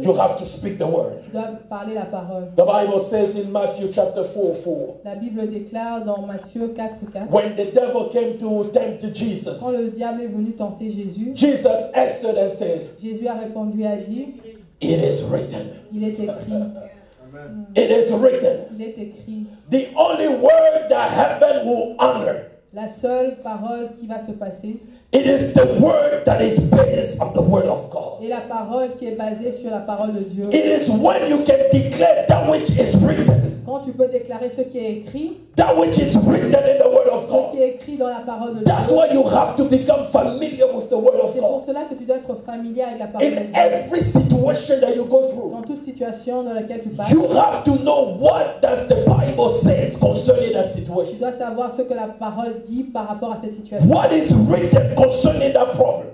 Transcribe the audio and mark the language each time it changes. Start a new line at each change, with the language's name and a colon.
English: you have to speak the word.
French: tu dois parler la parole.
English: The Bible says in Matthew chapter 4:4,
French: La Bible déclare dans Matthieu 4:4.
English: when the devil came to tempt Jesus,
French: Quand le diable est venu tenter Jésus,
English: Jesus answered and said,
French: Jésus a répondu et a dit,
English: it is written.
French: il est écrit,
English: It is written.
French: il est écrit.
English: The only word that heaven will honor,
French: La seule parole qui va se passer
English: it is the word that is based on the word of God.
French: est la parole qui est basée sur la parole de Dieu.
English: It is when you can declare that which is written,
French: Quand tu peux déclarer ce qui est écrit,
English: that which is written in the word of
French: ce
English: God.
French: qui est écrit dans la parole de
English: That's
French: Dieu.
English: why you have to become familiar with the word of
French: C'est pour
English: God.
French: cela que tu dois être familier avec la parole de
English: In
French: Dieu.
English: every situation that you go
French: Dans
English: through,
French: toute situation dans laquelle tu passes,
English: you have to know what does the Bible says concerning that
French: tu
English: situation.
French: dois savoir ce que la parole dit par rapport à cette situation.
English: What is written concerning that problem?